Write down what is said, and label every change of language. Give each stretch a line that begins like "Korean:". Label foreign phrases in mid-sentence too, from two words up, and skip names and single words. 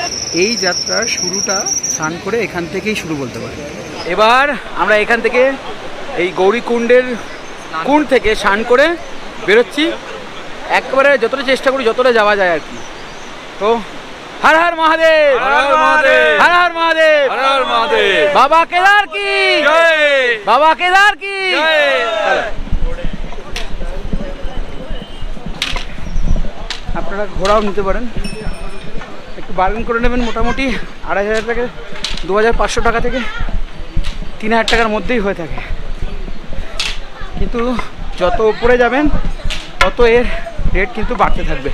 Bangla: এই যাত্রার শুরুটা স্নান করে এখান থেকেই শুরু বলতে পারি। এবার আমরা এখান থেকে এই গৌরীকুণ্ডের কুণ্ড থেকে স্নান করে বেরোচ্ছি, একেবারে যতটা চেষ্টা করি যতটা যাওয়া যায় আর কি। তো হর হর মহাদেব, হর হর মহাদেব, হর হর মহাদেব,
Hindi: हर हर महादेव, बाबा केदार की जय, बाबा केदार की जय।
Bangla: আপনারা ঘোড়াও নিতে পারেন, একটু বার্গেন করে নেবেন। মোটামুটি 2500 থেকে 2500 টাকা থেকে 3000 টাকার মধ্যেই হয়ে থাকে, কিন্তু যত উপরে যাবেন তত এর রেট কিন্তু বাড়তে থাকবে।